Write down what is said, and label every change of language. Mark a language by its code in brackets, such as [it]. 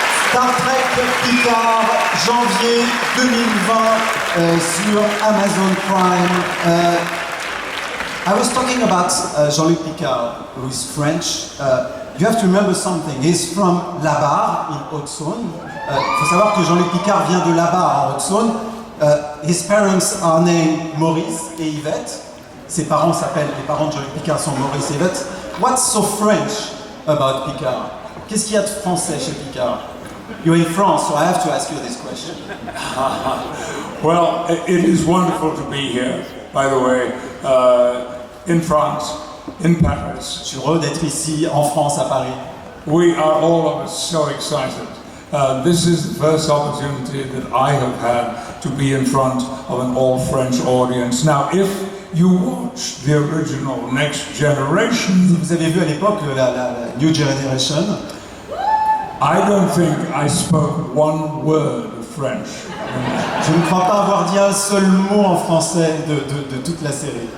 [fr] Star Trek Picard, janvier 2020 sur Amazon Prime. [en] I was talking about Jean-Luc Picard, who is French. You have to remember something. He's from La Barre, in Haute-Saône. [fr] Il faut savoir que Jean-Luc Picard vient de La Barre, en Haute-Saône. [en] His parents are named Maurice et Yvette. [fr] Ses parents s'appellent, les parents de Jean-Luc Picard sont Maurice et Yvette. [en] What's so French about Picard? [fr] Qu'est-ce qu'il y a de français chez Picard? [en] You're in France, so I have to ask you this question. Well, it is wonderful to be here, by the way, in France, in Paris. [fr] Je suis heureux d'être ici, en France, à Paris. [en] We are all of us so excited. This is the first opportunity that I have had to be in front of an all-French audience. Now, if you watch the original Next Generation, [fr] Vous avez vu à l'époque la New Generation. [en] I don't think I spoke one word of French. [fr] Je ne crois pas avoir dit un seul mot en français de toute la série.